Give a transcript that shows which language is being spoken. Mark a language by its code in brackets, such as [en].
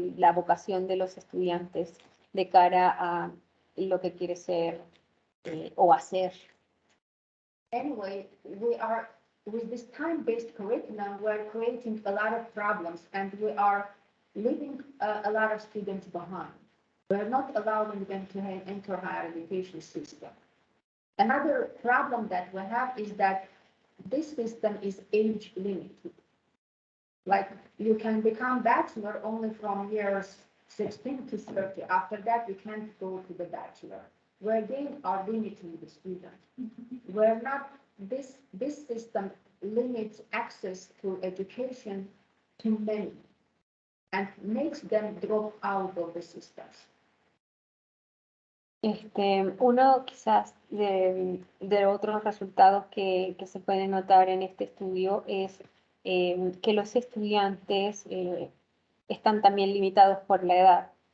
[es] De la vocación de los estudiantes de cara a lo que quiere ser o hacer. [en] Anyway, with this time-based curriculum, we're creating a lot of problems and we are leaving a lot of students behind. We're not allowing them to enter higher education system. Another problem that we have is that this system is age limited. Like you can become bachelor only from years 16 to 30. After that, you can't go to the bachelor. Where they are limiting the student. We're not, this system limits access to education to many and makes them drop out of the systems. [es] Uno quizás de otros resultados que se pueden notar en este estudio es que los estudiantes están también limitados por la edad.